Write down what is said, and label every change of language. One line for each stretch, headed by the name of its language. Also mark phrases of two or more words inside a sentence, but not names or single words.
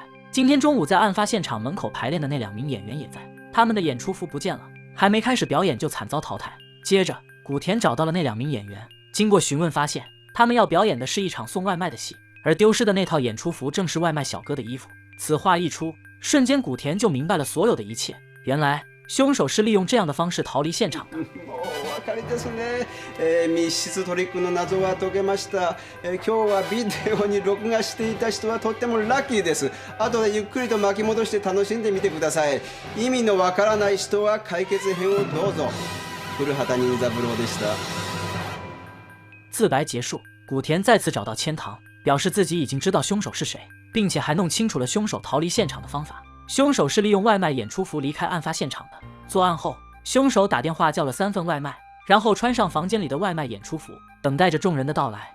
Chinese: 今天中午在案发现场门口排练的那2名演员也在，他们的演出服不见了，还没开始表演就惨遭淘汰。接着古田找到了那2名演员，经过询问发现，他们要表演的是一场送外卖的戏，而丢失的那套演出服正是外卖小哥的衣服。此话一出，瞬间古田就明白了所有的一切，原来凶手是利用这样的方式逃离现场的。
Japanese: お分かりですね。密室トリックの謎は解けました。今日はビデオに録画していた人はとってもラッキーです。後でゆっくりと巻き戻して楽しんでみてください。意味のわからない人は解決編をどうぞ。古畑任三郎でした。
Chinese: 自白结束，古田再次找到千堂，表示自己已经知道凶手是谁，并且还弄清楚了凶手逃离现场的方法。凶手是利用外卖演出服离开案发现场的。作案后，凶手打电话叫了3份外卖，然后穿上房间里的外卖演出服，等待着众人的到来。